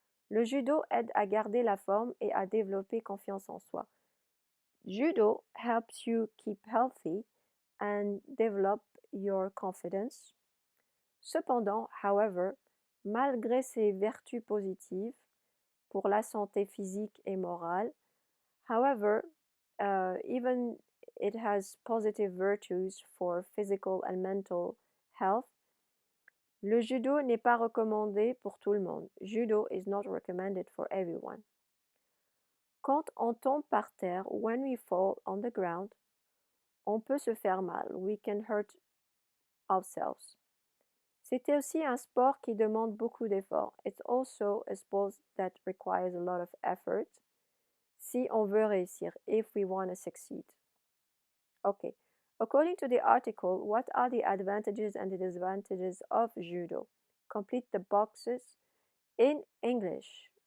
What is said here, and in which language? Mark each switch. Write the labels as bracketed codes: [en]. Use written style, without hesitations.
[fr] Le judo aide à garder la forme et à développer confiance en soi. [en] Judo helps you keep healthy and develop your confidence. [fr] Cependant, [en] however, [fr] malgré ses vertus positives pour la santé physique et morale, [en] however, even it has positive virtues for physical and mental health, [fr] le judo n'est pas recommandé pour tout le monde. [en] Judo is not recommended for everyone. [fr] Quand on tombe par terre, [en] when we fall on the ground, [fr] on peut se faire mal. [en] We can hurt ourselves. [fr] C'était aussi un sport qui demande beaucoup d'efforts. [en] It's also a sport that requires a lot of effort. [fr] Si on veut réussir, [en] if we want to succeed. Okay. According to the article, what are the advantages and the disadvantages of judo? Complete the boxes in English.